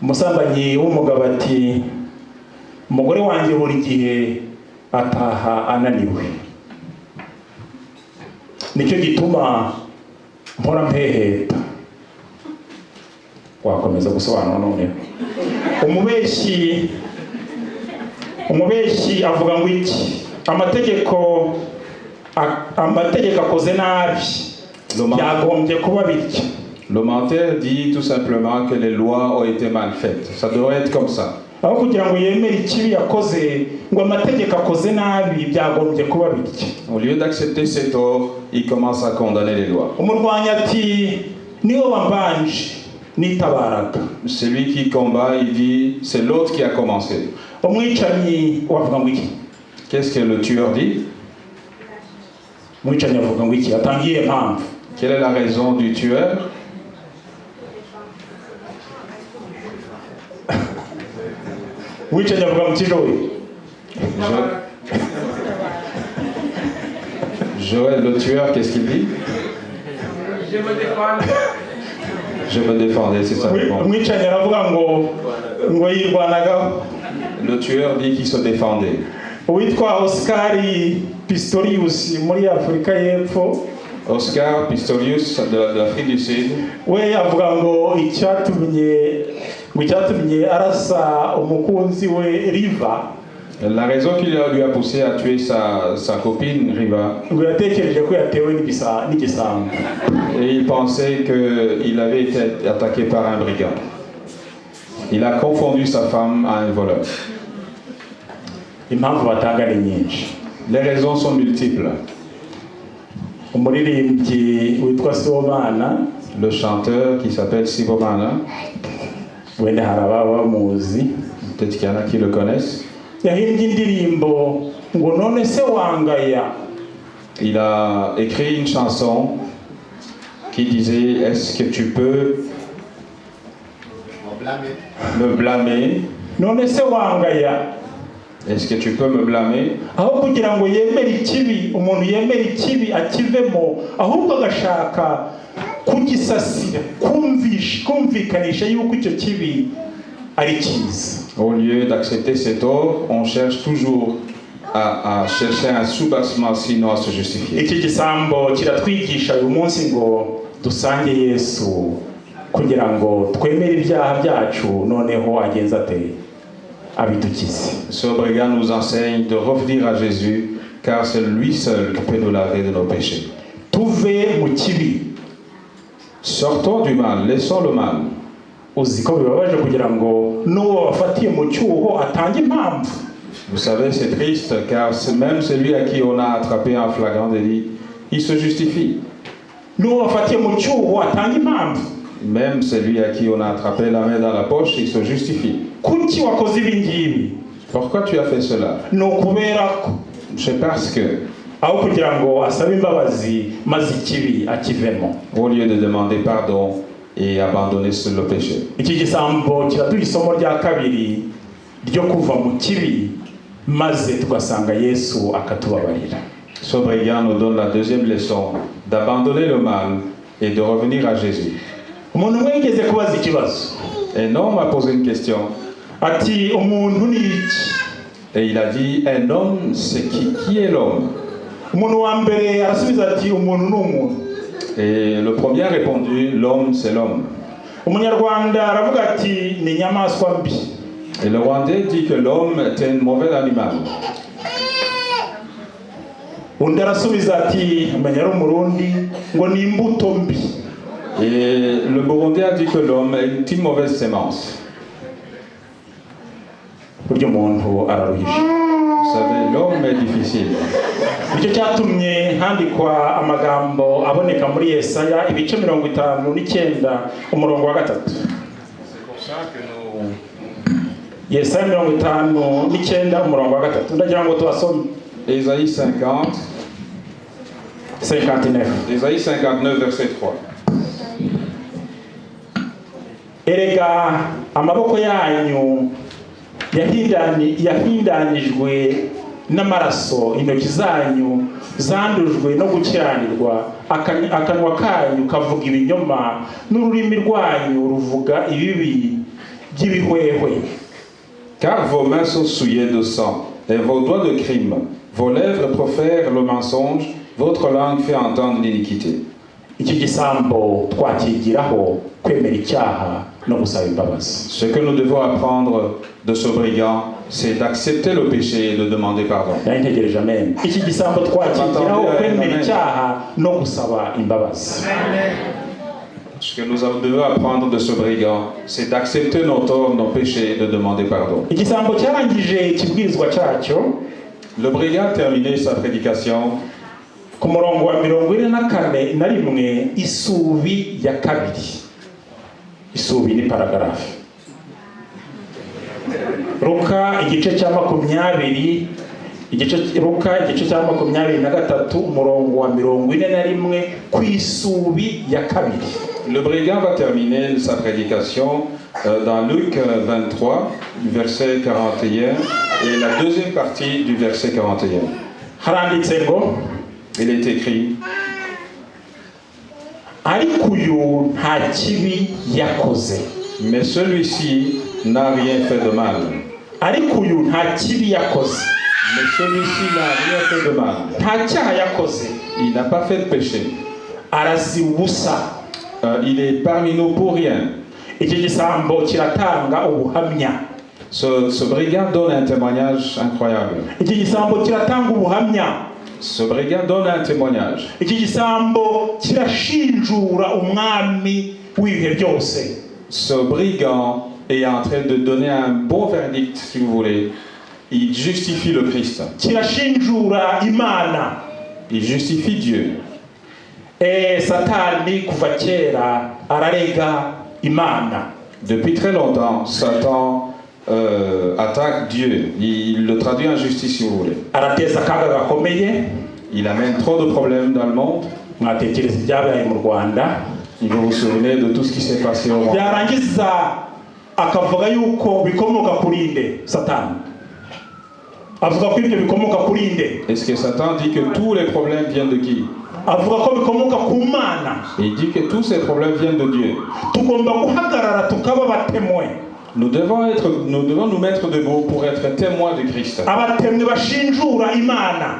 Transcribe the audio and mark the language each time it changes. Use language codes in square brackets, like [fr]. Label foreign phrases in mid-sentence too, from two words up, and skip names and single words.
[rw] umusambanyi w'umugabo ati umugore wanjye buri gihe ataha ananiwe, nicyo gituma mpora mpeheta. Wakomeza gusobanura none. umubeshyi avuga ngo iki? Amategeko akoze nabi byagombye kuba bityo. [fr] Le menteur dit tout simplement que les lois ont été mal faites. Ça devrait être comme ça. [rw] aho kugira ngo yemere ikibi yakoze ngo amategeko akoze nabi byagombye kuba bityo. [fr] Au lieu d'accepter ses torts, il commence à condamner les lois. [rw] Umurwanyi ati niwe wambanje nitabaraga. [fr] Celui qui combat, il dit c'est l'autre qui a commencé. [rw] Umwicanyi wavuga ngo iki? [fr] Qu'est-ce que le tueur dit? [rw] Umwicanyi avuga ngo iki? Atangiye impamvu. [fr] Quelle est la raison du tueur? [rw] Umwicanyi avuga mu kijowe. [fr] Joël, le tueur, qu'est-ce qu'il dit? Je me défends. Je me défendais, c'est ça. [rw] Umwicanyi aravuga ngo yirwanagaho. [fr] Le tueur dit qu'il se défendait. [rw] Uwitwa Oscar Pistorius muri Afrika y'Epfo. [fr] Oscar Pistorius de l'Afrique du Sud. [rw] We avuga ngo icyatumye arasa umukunzi we Riva. [fr] La raison qui lui a poussé à tuer sa copine Riva. [rw] Ngo yatekereje ko yatewe n'igisambo. [fr] Et il pensait qu'il avait été attaqué par un brigand. Il a confondu sa femme à un voleur. [rw] Impamvu batanga ni nyinshi. [fr] Les raisons sont multiples. [rw] Umuririmbyi witwa Sibomana, [fr] le chanteur qui s'appelle Sibomana, [rw] wenda haraba bamuzi, [fr] peut-être qu'il y en a qui le connaissent. [rw] Yahimbye indirimbo ngo none se wangaya. [fr] Il a écrit une chanson qui disait est-ce que tu peux me blâmer? [rw] None se wangaya. [fr] Est-ce que tu peux me blâmer? [rw] Aho kugira ngo yemere ikibi, umuntu yemere ikibi akivemo, ahubwo agashaka kugisasira, kumvikanisha yuko icyo kibi ari cyiza. [fr] Au lieu d'accepter ses torts, on cherche toujours à chercher un soubassement, sinon à se justifier. [rw] Iki gisambo kiratwigisha uyu munsi ngo dusange Yesu kugira ngo twemere ibyaha byacu, noneho agenza ate abidukize. [fr] Ce brigand nous enseigne de revenir à Jésus, car c'est lui seul qui peut nous laver de nos péchés. [rw] Tuve mu kibi. [fr] Sortons du mal, laissons le mal. [rw] Uzi ko bibabaje kugira ngo n'uwo wafatiye mu cyuho atange impamvu. [fr] Vous savez, c'est triste, car même celui à qui on a attrapé en flagrant délit, il se justifie. [rw] N'uwo wafatiye mu cyuho atange impamvu. [fr] Même celui à qui on a attrapé la main dans la poche, il se justifie. [rw] Kuki wakoze ibi ngibi? [fr] Pourquoi tu as fait cela? [rw] No kubera ko. [fr] C'est parce que. [rw] Aho kugira ngo asabe imbabazi maze ikibi akivemo. [fr] Au lieu de demander pardon et abandonner sur le péché. [rw] Iki gisambo kiraduha isomo rya kabiri ryo kuva mu kibi maze tugasanga Yesu akatubabarira. [fr] Ce brigand nous donne la deuxième leçon d'abandonner le mal et de revenir à Jésus. [rw] Umuntu umwe yigeze kubaza ikibazo. [fr] Un homme a posé une question. [rw] Ati umuntu ni iki? [fr] Et il a dit un homme, c'est qui est l'homme? [rw] Umuntu wa mbere arasubiza ati umuntu ni umuntu. [fr] Et le premier a répondu l'homme c'est l'homme. [rw] Umunyarwanda aravuga ati ni inyamaswa mbi. [fr] Et le Rwandais dit que l'homme est un mauvais animal. [rw] Undi arasubiza ati amenya ari umurundi ngo ni imbuto mbi. [fr] Et le Burundais a dit que l'homme est une mauvaise sémence. [rw] Buryo umuntu araruhije. [fr] Vous savez, l'homme est difficile. [rw] Icyo cyatumye handikwa amagambo aboneka muri Yesaya ibice 59 umurongo wa 3. [fr] C'est pour ça que nous [rw] Yesaya 59 umurongo wa 3. Ndagira ngo tubasome. [fr] Ésaïe 50 59. Ésaïe 59 verset 3. [rw] Erega amaboko yanyu yahindanijwe n'amaraso, intoki zanyu zandujwe no gukiranirwa, akanwa kanyu kavuga ibinyoma, n'ururimi rwanyu ruvuga ibibi by'ibihwehwe. [fr] Car vos mains sont souillées de sang, et vos doigts de crime. Vos lèvres profèrent le mensonge, votre langue fait entendre l'iniquité. [rw] Iki gisambo twakigiraho kwemera icyaha no gusaba imbabazi. [fr] Ce que nous devons apprendre de ce brigand, c'est d'accepter le péché et de demander pardon. [rw] Ntegereje amen. Iki gisambo twakigiraho kwemera icyaha no gusaba imbabazi. [fr] Ce que nous devons apprendre de ce brigand, c'est d'accepter nos torts, nos péchés et de demander pardon. [rw] Igisambo cyarangije ikibwirizwa cyacyo. [fr] Le brigand a terminé sa prédication [rw] ku murongo wa 44 isubi ya kabiri. Isubi ni paragrafe. Luka igice cya 20, Luka igice cya 23 umurongo wa 41 ku isubi ya kabiri. [fr] Le brigand va terminer sa prédication dans Luc 23, verset 41, et la deuxième partie du verset 41. [rw] Haranditse ngo, [fr] il est écrit, [rw] ariko uyu nta kibi yakoze. [fr] Mais celui-ci n'a rien fait de mal. [rw] Ariko uyu nta kibi yakoze. [fr] Mais celui-ci n'a rien fait de mal. [rw] Nta cyaha yakoze. [fr] Il n'a pas fait de péché. [rw] Arazi ubusa. [fr] Il est parmi nous pour rien. [rw] Iki gisambo kiratanga ubuhamya. [fr] Ce brigand donne un témoignage incroyable. [rw] Iki gisambo kiratanga ubuhamya. [fr] Ce brigand donne un témoignage. [rw] Iki gisambo kirashinjura umwami w'ibihe byose. [fr] Ce brigand est en train de donner un bon verdict, si vous voulez. Il justifie le Christ. [rw] Kirashinjura Imana. [fr] Il justifie Dieu. [rw] Satani kuva kera ararega Imana. [fr] Depuis très longtemps, Satan attaque Dieu. Il le traduit en justice, si vous voulez. [rw] Arateza akaga gakomeye. [fr] Il amène trop de problèmes dans le monde. [rw] Mwatekereza ibyabaye mu Rwanda. [fr] Vous vous souvenez de tout ce qui s'est passé au Rwanda. [rw] Byarangiza akavuga yuko bikomoka kuri nde? Satani. Avuga ko ibyo bikomoka kuri nde? [fr] Est-ce que Satan dit que tous les problèmes viennent de qui? [rw] Avuga ko bikomoka ku Mana. [fr] Il dit que tous ces problèmes viennent de Dieu. [rw] Tugomba guhagarara tukaba batemwe. [fr] Nous devons nous mettre debout pour être témoins de Christ. [rw] Abatemwe bashinjura Imana.